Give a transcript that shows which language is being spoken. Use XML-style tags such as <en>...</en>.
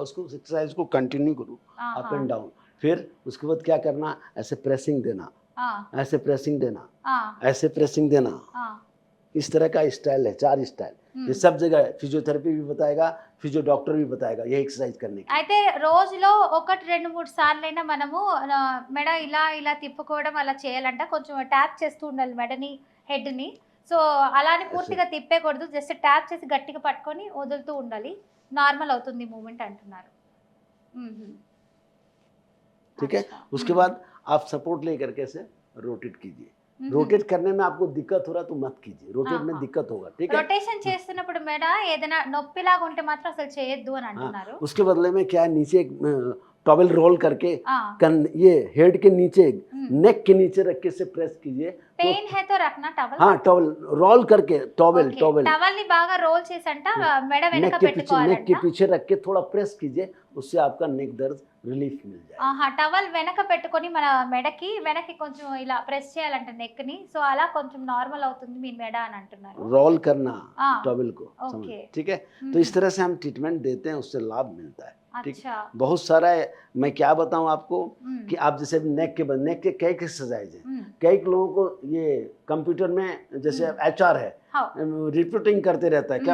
<hi>उसको एक्सरसाइज को कंटिन्यू करो हाँ अप हाँ एंड डाउन। फिर उसके बाद क्या करना, ऐसे प्रेसिंग देना, हाँ ऐसे प्रेसिंग देना, हाँ ऐसे प्रेसिंग देना। हाँ। इस तरह का स्टाइल है, 4 स्टाइल। ये सब जगह है, फिजियोथेरेपी भी बताएगा, फिजियो डॉक्टर भी बताएगा ये एक्सरसाइज करने की।</hi> <te>అయితే రోజులో 1, 2, 3 సార్లైనా మనము మెడ ఇలా ఇలా తిప్పుకోవడం అలా చేయాలంట. కొంచెం ట్యాప్ చేస్తూ ఉండాలి మెడని, హెడ్‌ని. సో, అలా అని పూర్తిగా తిప్పేయకూడదు. జస్ట్ ట్యాప్ చేసి గట్టిగా పట్టుకొని వదులుతూ ఉండాలి. నార్మల్ అవుతుంది మూవ్‌మెంట్ అంటున్నారు. హుహు.</te> <hi>ठीक है, अच्छा। उसके बाद आप सपोर्ट लेकर के से रोटेट कीजिए। హుహు. रोटेट करने में आपको दिक्कत हो रहा तो मत कीजिए, रोटेट में ఆహా! दिक्कत होगा, ठीक है।</hi> <te>రొటేషన్ చేస్తున్నప్పుడు మెడ ఏదైనా నొప్పిలాగా ఉంటే మాత్రం అసలు చేయొద్దు అని</te> <hi>हाँ,</hi> <te>అంటున్నారు.</te> <hi>उसके बदले में क्या है, नीचे टॉवेल रोल करके ఆ! ये हेड के नीचे, హ్మ్. नेक के नीचे रख के से प्रेस कीजिए तो పెయిన్ హై తో రఖనా టవల్? हाँ, टॉवेल रोल करके, टॉवेल ఓకే. टॉवेल</hi> <te>టవల్‌ని బాగా రోల్ చేసంట మెడ</te> <hi>नेक</hi> <te>వెనక</te> <hi>के पीछे</hi> <te>పెట్టుకోవాలంట.</te> <hi>रख के थोड़ा प्रेस कीजिए, उससे आपका नेक दर्द रिलीफ मिल जाएगा। ఆహా!</hi> <te>టవల్ వెనక పెట్టుకొని మన వెనక్కి కొంచెం ఇలా ప్రెస్ చేయాలంట నెక్‌ని. సో, అలా కొంచెం నార్మల్ అవుతుంది మీ మెడ అని అంటున్నారు.</te> <hi>रोल करना ఆ! टॉवेल को, ఓకే. समझ, ठीक है। तो हम्म। इस तरह से हम ट्रीटमेंट देते हैं, उससे लाभ मिलता है, ठीक। अच्छा। बहुत सारा है, मैं क्या बताऊं आपको हम्म। कि आप जैसे नेक के कई एक्सरसाइज है, हम्म। कई लोगों को ये कंप्यूटर में जैसे HR है, हाँ। रिपोर्टिंग करते रहता है, क्या</hi>